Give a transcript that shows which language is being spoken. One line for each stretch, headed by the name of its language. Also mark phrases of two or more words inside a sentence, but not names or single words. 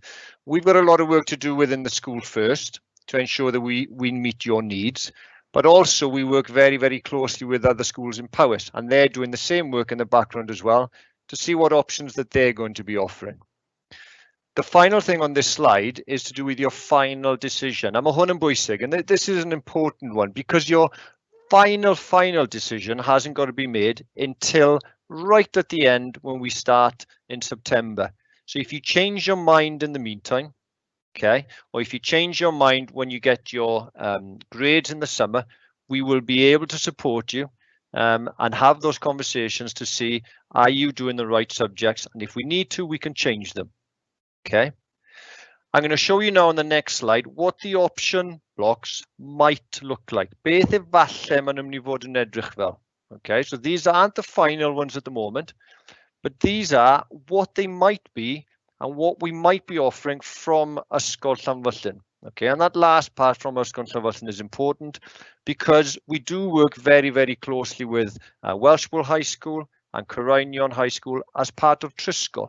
English: We've got a lot of work to do within the school first to ensure that we meet your needs, but also we work very, very closely with other schools in Powys, and they're doing the same work in the background as well to see what options that they're going to be offering. The final thing on this slide is to do with your final decision.
Welsh: I'm a hwn yn bwysig,
English: and this is an important one because your final decision hasn't got to be made until right at the end when we start in September. So if you change your mind in the meantime, okay, or if you change your mind when you get your grades in the summer, we will be able to support you and have those conversations to see, are you doing the right subjects? And if we need to, we can change them. Okay, I'm going to show you now on the next slide what the option blocks might look like.
Welsh: Beth efalle ma'n mynd I fod yn edrych fel.
English: Okay, so these aren't the final ones at the moment, but these are what they might be and what we might be offering from Ysgol Llanfyllin. Okay, and that last part from Ysgol Llangollen is important because we do work very, very closely with Welshpool High School and Corinion High School as part of Trysgol.